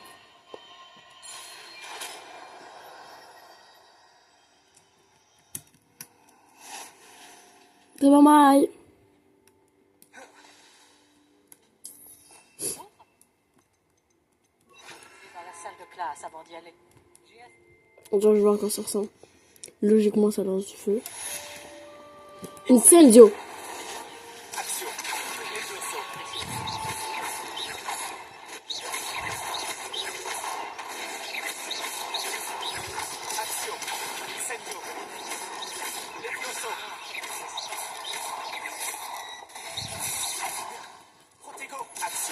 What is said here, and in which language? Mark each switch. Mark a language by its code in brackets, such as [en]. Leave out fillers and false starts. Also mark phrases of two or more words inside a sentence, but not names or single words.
[fr] C'est pas mal. Dans la salle de classe avant d'y aller. Genre, je vois encore ça ressemble. Logiquement, ça lance du feu. Incendio. Action. Levioso. Action. Incendio. Levioso. Protego. Action.